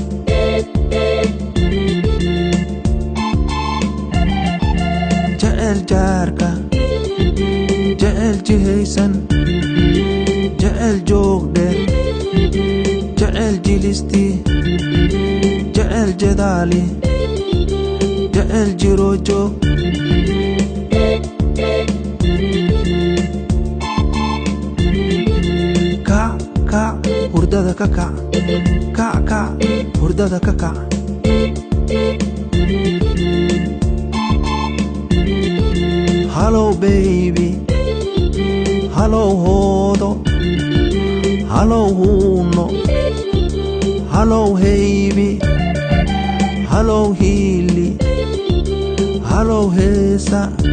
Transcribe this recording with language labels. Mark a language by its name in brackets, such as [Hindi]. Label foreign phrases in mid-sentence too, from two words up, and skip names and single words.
[Somali] jacayl jaarka jacayl jihaysan jacayl joog dheer jacayl jilisti jacayl jadaali jacayl jiro joog kac kac hurdada ka kac kac kac hurdada ka kac [English] hello baby [Somali] hello hoodo hello huuno hello haybi hello hiili hello heesa